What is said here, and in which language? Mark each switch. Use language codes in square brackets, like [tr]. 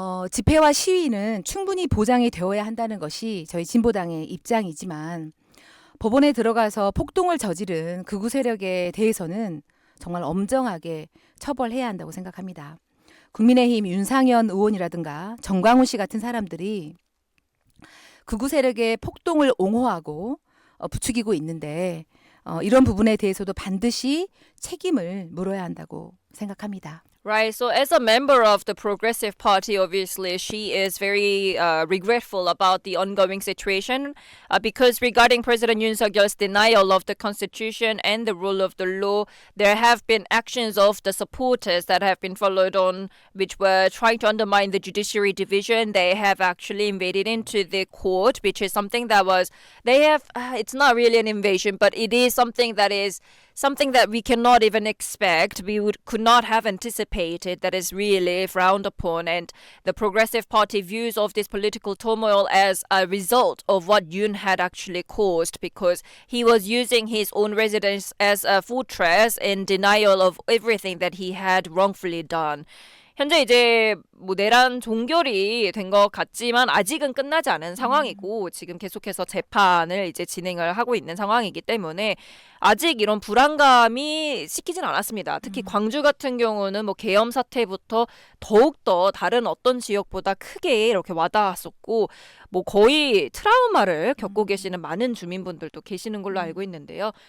[ko] 집회와 시위는 충분히 보장이 되어야 한다는 것이 저희 진보당의 입장이지만 법원에 들어가서 폭동을 저지른 극우 세력에 대해서는 정말 엄정하게 처벌해야 한다고 생각합니다. 국민의힘 윤상현 의원이라든가 정광훈 씨 같은 사람들이 극우 세력의 폭동을 옹호하고 부추기고 있는데 이런 부분에 대해서도 반드시 책임을 물어야 한다고 생각합니다. [en] Right. So as a member of the Progressive Party, obviously, she is very regretful about the ongoing situation because regarding President Yoon Suk-yeol's denial of the constitution and the rule of the law, there have been actions of the supporters that have been followed on, which were trying to undermine the judiciary division. They have actually invaded into the court, which is something that was, it's not really an invasion, but it is something that is something that we cannot even expect. Could not have anticipated that is really frowned upon, and the Progressive Party views of this political turmoil as a result of what Yoon had actually caused, because he was using his own residence as a fortress in denial of everything that he had wrongfully done. [ko] 현재 이제 뭐 내란 종결이 된 것 같지만 아직은 끝나지 않은 상황이고 지금 계속해서 재판을 이제 진행을 하고 있는 상황이기 때문에 아직 이런 불안감이 식히진 않았습니다. 특히 광주 같은 경우는 뭐 계엄 사태부터 더욱더 다른 어떤 지역보다 크게 이렇게 와닿았었고 뭐 거의 트라우마를 겪고 계시는 많은 주민분들도 계시는 걸로 알고 있는데요.